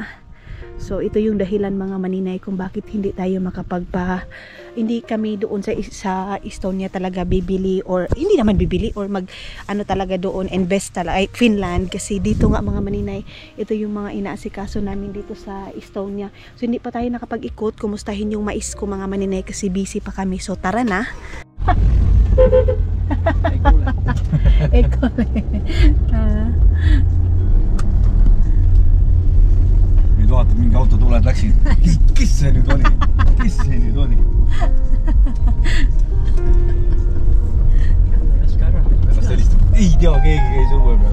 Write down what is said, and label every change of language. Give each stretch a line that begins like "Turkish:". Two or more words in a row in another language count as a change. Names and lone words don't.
Filipino: So ito yung dahilan mga maninay kung bakit hindi tayo hindi kami doon sa Estonia talaga bibili, or hindi naman bibili or talaga doon invest talaga Finland, kasi dito nga mga maninay, ito yung mga inaasikaso namin dito sa Estonia. So hindi pa tayo nakapag-ikot, kumustahin yung mais ko mga maninay kasi busy pa kami. So tara na.
Estonian: Vaata, mingi auto tuleb, läksid. Kes see nüüd oli? Kes see nüüd oli? Pärast helistab. Ei tea, keegi käis õue peal.